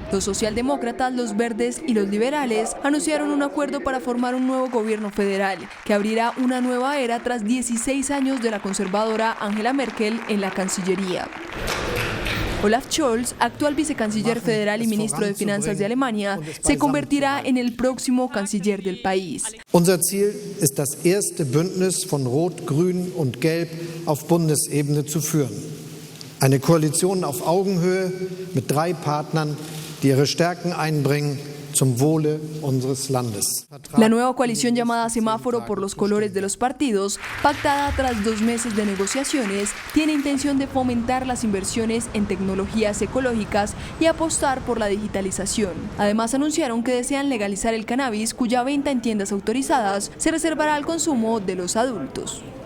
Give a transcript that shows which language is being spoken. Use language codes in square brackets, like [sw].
[es] Los socialdemócratas, los verdes y los liberales anunciaron un acuerdo para formar un nuevo gobierno federal que abrirá una nueva era tras 16 años de la conservadora Angela Merkel en la Cancillería. Olaf Scholz, actual vicecanciller federal y ministro de Finanzas de Alemania, se convertirá en el próximo canciller del país. [de] Unser Ziel ist das erste Bündnis von Rot, Grün und Gelb auf Bundesebene zu führen. Eine Koalition auf Augenhöhe mit 3 Partnern, die ihre Stärken einbringen zum Wohle unseres Landes. [es] La nueva coalición llamada Semáforo por los colores de los partidos, pactada tras 2 meses de negociaciones, tiene intención de fomentar las inversiones en tecnologías ecológicas y apostar por la digitalización. Además, anunciaron que desean legalizar el cannabis, cuya venta en tiendas autorizadas se reservará al consumo de los adultos.